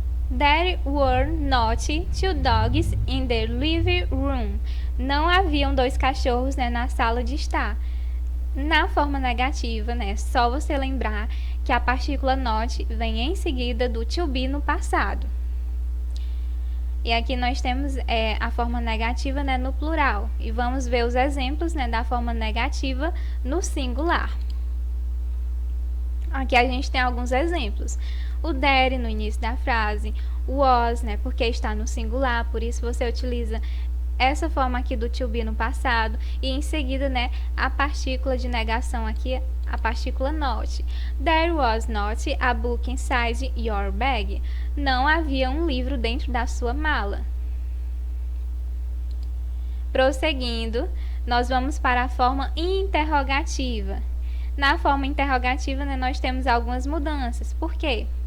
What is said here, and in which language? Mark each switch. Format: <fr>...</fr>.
<en>There were not 2 dogs in the living room.</en> <pt>Não haviam 2 cachorros, né, na sala de estar. Na forma negativa, né, só você lembrar que a partícula not vem em seguida do to be no passado. E aqui nós temos a forma negativa, né, no plural. E vamos ver os exemplos, né, da forma negativa no singular. Aqui a gente tem alguns exemplos. O there no início da frase, o was, né, porque está no singular, por isso você utiliza essa forma aqui do to be no passado e em seguida, né, a partícula de negação aqui, a partícula not.</pt> <en>There was not a book inside your bag.</en> <pt>Não havia um livro dentro da sua mala. Prosseguindo, nós vamos para a forma interrogativa. Na forma interrogativa, né, nós temos algumas mudanças. Por quê?</pt>